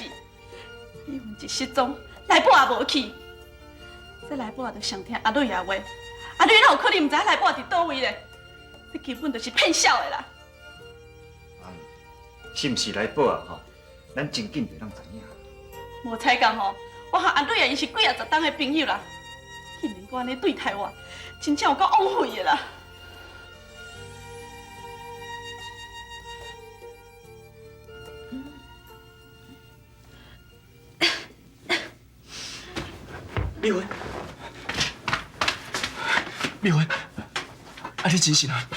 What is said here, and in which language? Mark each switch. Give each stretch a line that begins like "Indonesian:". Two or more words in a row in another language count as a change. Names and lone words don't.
Min Nan Chinese: 美云一失踪，来宝也无去，这来宝也着上听阿蕊的话，阿蕊哪有可能毋知影来宝伫倒位咧？这根本就是骗笑的啦！是毋是来宝啊？吼，咱真紧袂当知影。无彩讲吼，我和阿蕊啊，因是几啊十档的朋友啦，竟然搁安尼对待我，真正有够枉费的啦！美云，美云，啊你真是啊？